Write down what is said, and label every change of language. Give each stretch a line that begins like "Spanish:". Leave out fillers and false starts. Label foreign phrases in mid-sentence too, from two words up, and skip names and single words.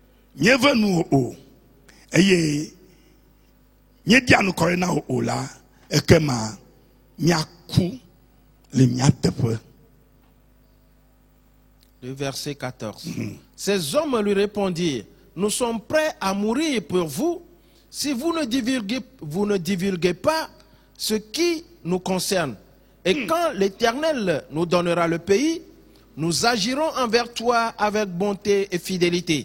Ewe: nye venu o eye nye dia no kore na o la ekema nyaku le nyatepe.
French: Le verset 14. Ces hommes lui répondirent, nous sommes prêts à mourir pour vous si vous ne divulguez pas ce qui nous concerne. Et quand l'Éternel nous donnera le pays, nous agirons envers toi avec bonté et fidélité.